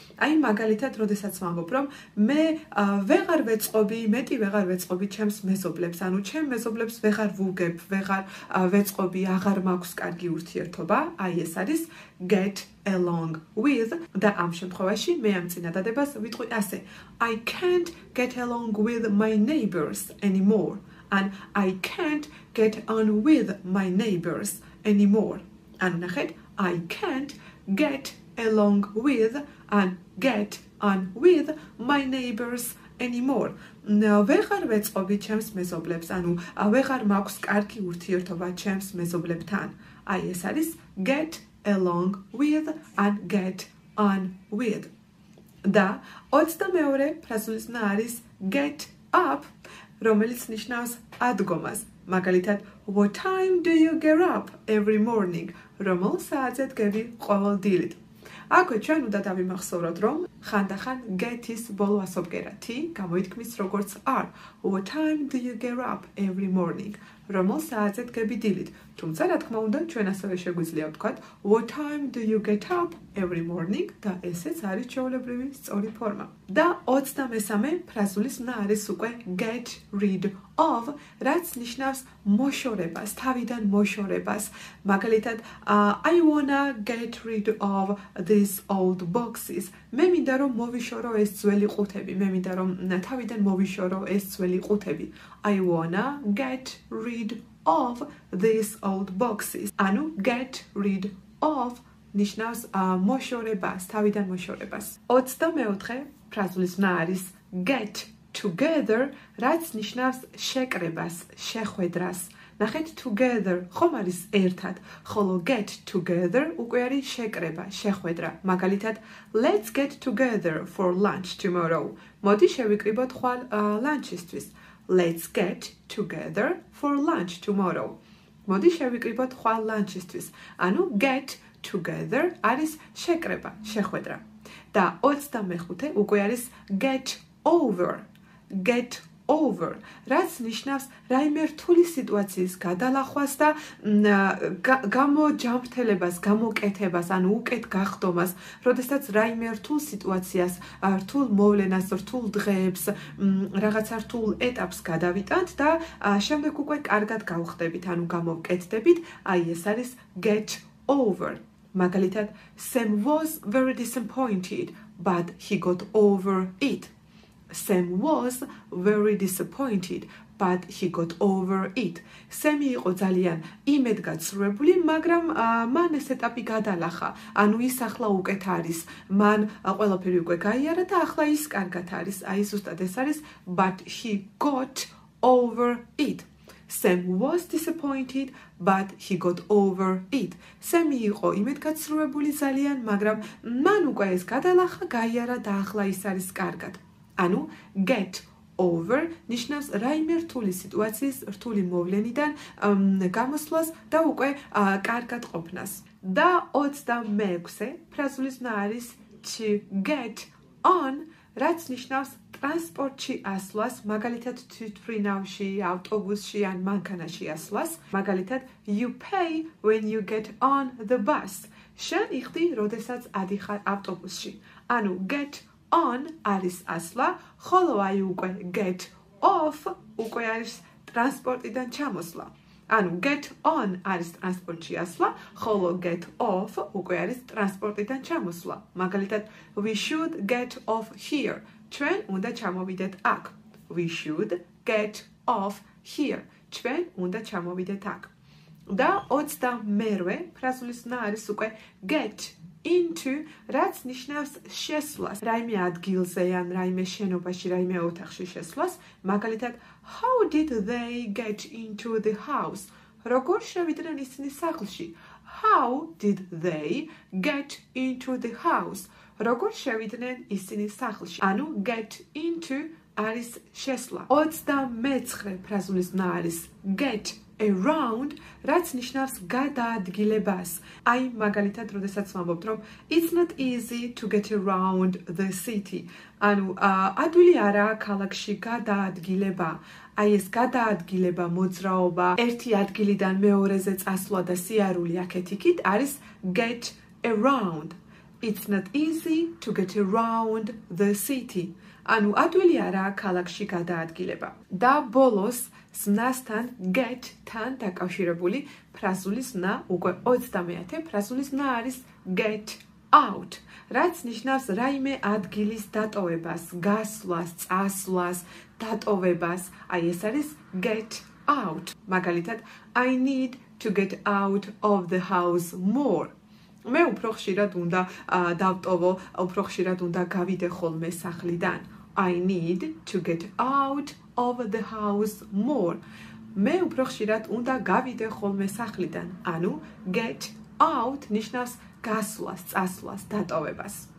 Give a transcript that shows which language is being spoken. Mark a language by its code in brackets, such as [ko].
[ka] აი მაგალითად, როდესაც ვამბობ, რომ მე ვეღარ ვეწყობი, მეტი ვეღარ ვეწყობი ჩემს მეზობლებს, ანუ ჩემ მეზობლებს ვეღარ ვუგებ, ვეღარ ვეწყობი, აღარ მაქვს კარგი ურთიერთობა, აი ეს არის get along with და ამ შემთხვევაში მე ამ წინადადებას ვიტყვი ასე [en] I can't get along with my neighbors anymore and I can't get on with my neighbors anymore. [ka] ანუ ნახეთ, [en] I can't get along with and get on with my neighbors anymore. [ka] ვეღარ ვეწყობი ჩემს მეზობლებს, ანუ ვეღარ მაქვს კარგი ურთიერთობა ჩემს მეზობლებთან. აი ეს არის [en] get along with and get on with. [ka] და 22 ფრაზულისმნა არის get up, რომელიც ნიშნავს ადგომას. მაგალითად, [en] what time do you get up every morning? [ka] რომელ საათზე დგები ყოველ დილით? აქვე ჩვენ უნდა დავიმახსოვროთ, რომ ხანდახან get-ის ბოლო ასობგერა t გამოითქმის როგორც are. [en] What time do you get up every morning? [ka] რომელ საათზე დგები დილით? თუმცა, რა თქმა უნდა, ჩვენ ასევე შეგვიძლია ვთქვათ [en] what time do you get up every morning [ka] და ესეც არის ჩვეულებრივი სწორი ფორმა. და 23 ფრაზულისმნა არის უკვე get rid of, რაც ნიშნავს მოშორებას, თავიდან მოშორებას. მაგალითად, [en] I wanna get rid of these old boxes. [ka] მე მინდა რომ მოვიშორო ეს ძველი ყუთები, მე მინდა რომ თავიდან მოვიშორო ეს ძველი ყუთები. [en] I wanna get rid of these old boxes. [ka] ანუ get rid of ნიშნავს მოშორებას, თავიდან მოშორებას. 24 ფრაზულისმნა არის get together, რაც ნიშნავს შეკრებას, შეხვედრას. ნახეთ, together ხომ არის ერთად, ხოლო get together უკვე არის შეკრება, შეხვედრა. მაგალითად, [en] let's get together for lunch tomorrow. [ka] მოდი შევიკრიბოთ ხვალ ლანჩისთვის. [en] Let's get together for lunch tomorrow. [ka] მოდი შევიკრიბოთ ხვალ ლანჩისთვის. ანუ get together არის შეკრება, შეხვედრა. და 25 უკვე არის get over. Get over, რაც ნიშნავს რაიმე რთული სიტუაციის გადალახვას და გამოჯამრთელებას, გამოკეთებას, ანუ უკეთ გახდომას, როდესაც რაიმე რთულ სიტუაციას, რთულ მოვლენას, რთულ დღეებს, რაღაცა რთულ ეტაპს გადავიტანთ და შემდეგ უკვე კარგად გავხდებით, ანუ გამოვკეთდებით, აი ეს არის get over. მაგალითად, [en] Sam was very disappointed, but he got over it. Sam was very disappointed, but he got over it. [ka] Sam იყო ძალიან იმედგაცრუებული, მაგრამ მან ეს ეტაპი გადალახა. ანუ ის ახლა უკეთ არის. მან ყველაფერი უკვე გაიარა და ახლა ის კარგად არის. აი ზუსტად ეს არის, [en] but he got over it. Sam was disappointed, but he got over it. [ka] Sam იყო იმედგაცრუებული ძალიან, მაგრამ მან უკვე ეს გადალახა, გაიარა და ახლა ის არის კარგად. ანუ get over ნიშნავს რაიმე რთული სიტუაციის, რთული მოვლენიდან გამოსვლას და უკვე კარგად ყოფნას. და 26 ფრაზულისმნა არის to get on, რაც ნიშნავს ტრანსპორტში ასვლას, მაგალითად თვითმფრინავში, ავტობუსში ან მანქანაში ასვლას. მაგალითად, [en] you pay when you get on the bus. [ka] შენ იხდი, როდესაც ადიხარ ავტობუსში. ანუ get on არის ასვლა, ხოლო აი უკვე get off უკვე არის ტრანსპორტიდან ჩამოსვლა. ანუ get on არის ტრანსპორტში ასვლა, ხოლო get off უკვე არის ტრანსპორტიდან ჩამოსვლა. მაგალითად, [en] we should get off here. [ka] ჩვენ უნდა ჩამოვიდეთ აქ. [en] We should get off here. [ka] ჩვენ უნდა ჩამოვიდეთ აქ. და 28 ფრაზულისმნა არის უკვე get into, რაც ნიშნავს შესვლას, რაიმე ადგილზე ან რაიმე შენობაში, რაიმე ოთახში შესვლას. მაგალითად, [en] how did they get into the house? [ka] როგორ შევიდნენ ისინი სახლში? [en] How did they get into the house? [ka] როგორ შევიდნენ ისინი სახლში? ანუ get into არის შესვლა. 29 ფრაზულის ნა არის get around, რაც ნიშნავს გადაადგილებას. აი, მაგალითად, როდესაც ვამბობთ, რომ [en] it's not easy to get around the city. [ka] ანუ ადვილი არაა ქალაქში გადაადგილება. აი ეს გადაადგილება, მოძრაობა, ერთი ადგილიდან მეორეზე წასვლა და სიარული აქეთ-იქით არის get around. [en] It's not easy to get around the city. [ka] ანუ ადვილი არაა ქალაქში გადაადგილება. და ბოლოს ზნასთან get-თან დაკავშირებული ფრაზულის ნა უკვე 30 ფრაზულის ნა არის get out, რაც ნიშნავს რაიმე ადგილის დატოვებას, გასვლას, წასვლას, დატოვებას. აი ეს არის get out. მაგალითად, [en] I need to get out of the house more. [ka] მე უფრო ხშირად უნდა დავტოვო, უფრო ხშირად უნდა გავიდე ხოლმე სახლიდან. [en] I need to get out of the house more. [ka] მე უფრო ხშირად უნდა გავიდე ხოლმე სახლიდან. ანუ get out ნიშნავს გასვლას, წასვლას, დატოვებას.